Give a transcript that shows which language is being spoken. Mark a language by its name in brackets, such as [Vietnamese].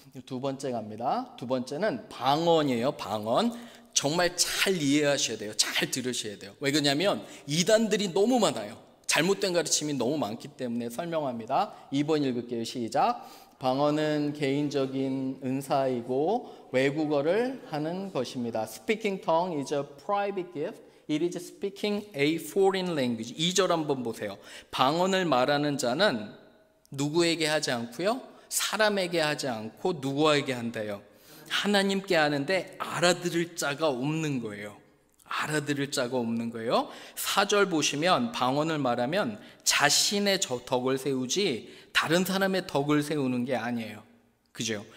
[Korean] 두 번째 갑니다. 두 번째는 방언이에요. 방언. 정말 잘 이해하셔야 돼요. 잘 들으셔야 돼요. 왜 그러냐면 이단들이 너무 많아요. 잘못된 가르침이 너무 많기 때문에 설명합니다. 2번 읽을게요. 시작. 방언은 개인적인 은사이고 외국어를 하는 것입니다. [English] Speaking tongue is a private gift. It is speaking a foreign language. [Korean] 2절 한번 보세요. 방언을 말하는 자는 누구에게 하지 않고요, 사람에게 하지 않고 누구에게 한대요? 하나님께 하는데 알아들을 자가 없는 거예요. 알아들을 자가 없는 거예요. 4절 보시면 방언을 말하면 자신의 덕을 세우지 다른 사람의 덕을 세우는 게 아니에요. 그죠?